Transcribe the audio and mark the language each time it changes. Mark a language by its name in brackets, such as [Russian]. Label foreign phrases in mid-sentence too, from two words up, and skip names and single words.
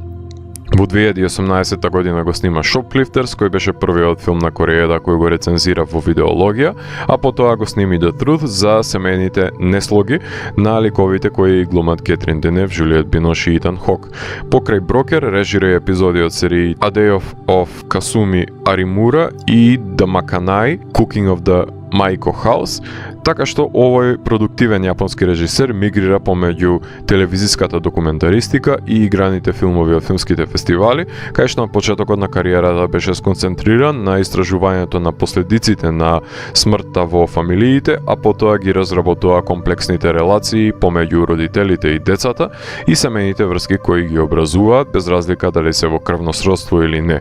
[Macedonian] Во 2018 година го снима Shoplifters, кој беше првиот филм на Кореја кој го рецензира во видеологија, а потоа го сними The Truth за семејните неслоги на ликовите кои глумат Кетрин Денев, Жулиет Бинош и Итан Хок. Покрај Брокер режира епизоди од серии A Day of Kasumi Arimura и The Makanai, Cooking of the Maiko House, така што овој продуктивен јапонски режисер мигрира помеѓу телевизиската документаристика и играните филмови од филмските фестивали, кај што на почетокот на кариерата беше сконцентриран на истражувањето на последиците на смртта во фамилиите, а потоа ги разработува комплексните релации помеѓу родителите и децата и семејните врски кои ги образуваат, без разлика дали се во крвно сродство или не.